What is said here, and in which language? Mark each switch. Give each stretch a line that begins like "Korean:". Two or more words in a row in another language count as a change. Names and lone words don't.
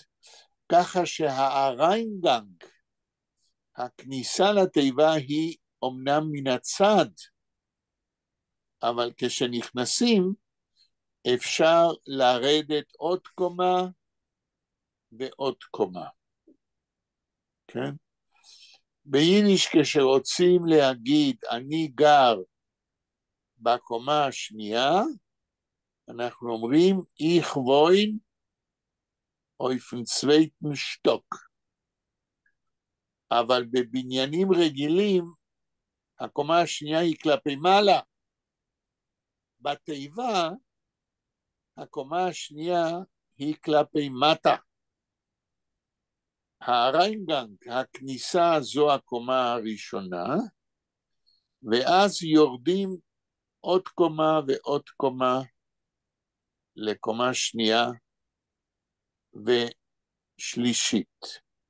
Hebrew: ככה שהאריינגנג, הכניסה לתיבה היא אומנם מן הצד, אבל כשנכנסים אפשר לרדת עוד קומה ועוד קומה. כן? ביידיש כשרוצים להגיד אני גר בקומה השנייה, אנחנו אומרים
Yiddish: ich wohne auf dem zweiten Stock.
Hebrew: אבל בבניינים רגילים, הקומה השנייה היא כלפי מעלה. בתיבה, הקומה השנייה היא כלפי מטה. האריינגנג, הכניסה זו הקומה הראשונה, ואז יורדים עוד קומה ועוד קומה לקומה שנייה ושלישית.